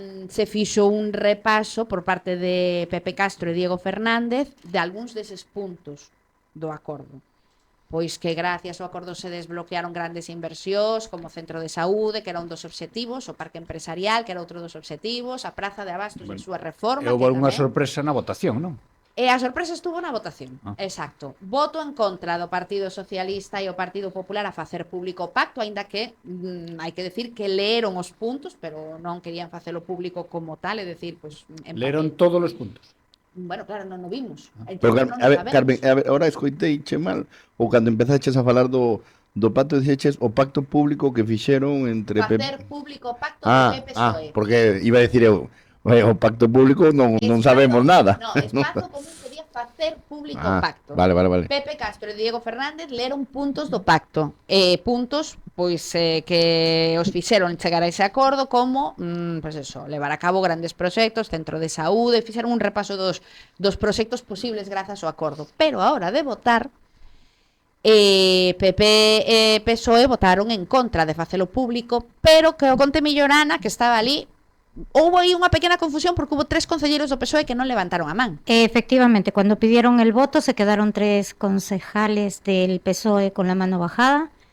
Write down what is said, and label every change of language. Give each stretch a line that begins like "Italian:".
Galician: Se fixo un repaso por parte de Pepe Castro e Diego Fernández de algúns deses puntos do acordo. Pois que gracias ao acordo se desbloquearon grandes inversións, como o centro de saúde, que era un dos obxectivos, o parque empresarial, que era outro dos obxectivos, a Praza de Abastos e a súa reforma. Houve unha sorpresa na votación, non? E a sorpresa estuvo na votación, exacto. Voto en contra do Partido Socialista e o Partido Popular a facer público o pacto, aínda que hai que decir que leeron os puntos, pero non querían facelo público como tal, é decir, pois... Leeron todos os puntos. Bueno, claro, non o vimos. Pero, Carmen, ahora escoitei che mal, ou cando empezaches a falar do pacto, dixeches o pacto público que fixeron entre... Facer público o pacto de PSOE. Porque iba a decir eu, o pacto público non sabemos nada. No, espazo común quería facer público o pacto. Vale. Pepe Castro e Diego Fernández leron puntos do pacto. Puntos pois que os fixeron chegar a ese acordo, como pois eso, levar a cabo grandes proxectos, centro de saúde, fixeron un repaso dos proxectos posibles grazas ao acordo. Pero a hora de votar, PP e PSOE votaron en contra de facelo público, pero que o conte Millorana, que estaba ali, houve aí unha pequena confusión porque hubo 3 concelleiros do PSOE que non levantaron a man.
Spanish: Efectivamente, cuando pidieron el voto se quedaron 3 concejales del PSOE con la mano bajada.